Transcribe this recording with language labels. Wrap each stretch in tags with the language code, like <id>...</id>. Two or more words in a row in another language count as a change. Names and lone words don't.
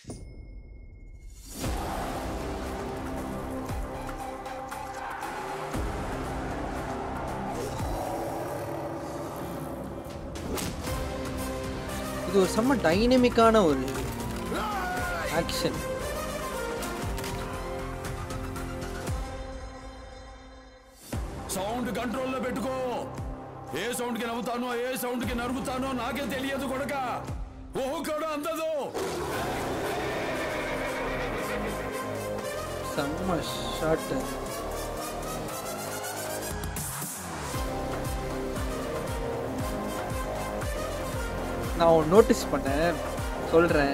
<ta>இது ஒரு செம்ம டைனமிக்கான ஒரு ஆக்ஷன்.</ta> <te>సౌండ్ కంట్రోల్లో పెట్టుకో. ఏ సౌండ్ కి నవ్వుతానో ఏ సౌండ్ కి నరుకుతానో నాకే తెలియదు కొడక. ఓహో కూడా అందదు.</te> <ta>செம்ம ஷாட். நான் நோட்டீஸ் பண்ணேன், சொல்கிறேன்.</ta>